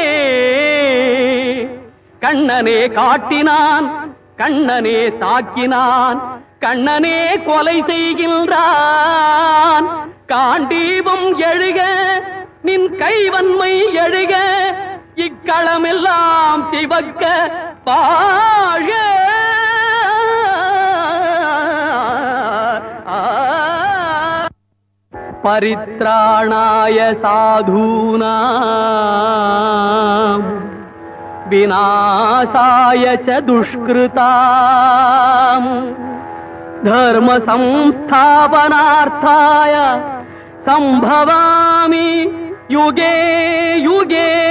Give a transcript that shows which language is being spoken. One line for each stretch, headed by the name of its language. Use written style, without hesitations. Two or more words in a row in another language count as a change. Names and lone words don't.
Tamil: கண்ணனே காட்டினான் கண்ணனே தாக்கினான் கண்ணனே கொலை செய்கின்றான். காண்டீபம் எழுக நின் கைவன்மை எழுக இக்களமெல்லாம் சிவக்க வாழ.
Sanskrit: परित्राणाय साधूनां विनाशाय च दुष्कृताम् धर्म संस्थापनार्थाय सम्भवामि युगे युगे.